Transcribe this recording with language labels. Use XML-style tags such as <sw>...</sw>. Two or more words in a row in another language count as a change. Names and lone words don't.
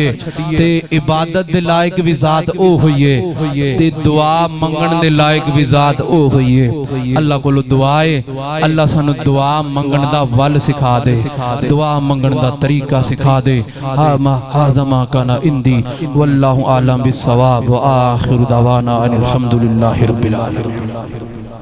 <pa>تے عبادت دے لائق بھی ذات او ہوئے تے دعا منگن دے لائق بھی ذات او ہوئے. اللہ کولو دعا اے، اللہ سانوں دعا منگن دا ول سکھا دے، دعا منگن دا طریقہ سکھا دے.</pa> <ar>هذا ما كان عندي والله أعلم بالصواب وآخر دعوانا أن الحمد لله رب العالمين.</ar>